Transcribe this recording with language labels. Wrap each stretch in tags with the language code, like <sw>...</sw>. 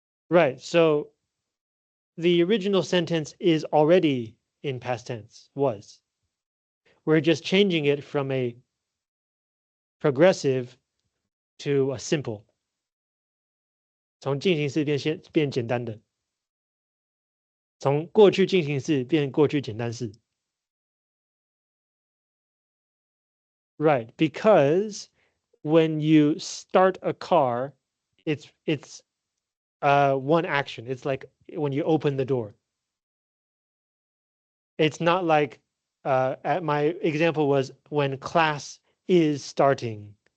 <en>Right. So the original sentence is already in past tense, was. We're just changing it from a progressive to a simple.</en> <zh>从进行式变简单的，从过去进行式变过去简单式。</zh> <en>Right, because when you start a car, it's one action. It's like when you open the door. It's not like my example was when class is starting.</en>